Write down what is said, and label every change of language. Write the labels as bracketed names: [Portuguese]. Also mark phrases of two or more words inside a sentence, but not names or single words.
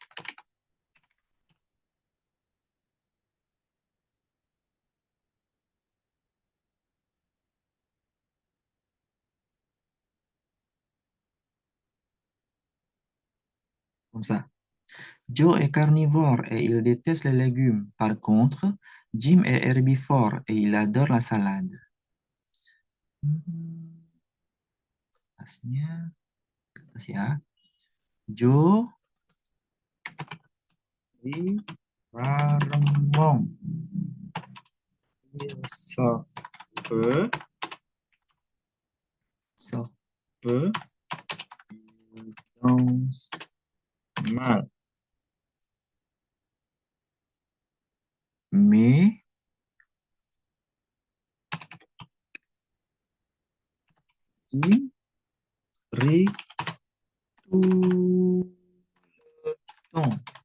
[French] Comme ça. Joe est carnivore et il déteste les légumes. Par contre, Jim est herbivore et il adore la salade. [Indonesian] Hmm, atasnya, atas ya. Joe di Paremong. [French] Il peu, sort peu, il danse mal. Mais il rit tout le temps.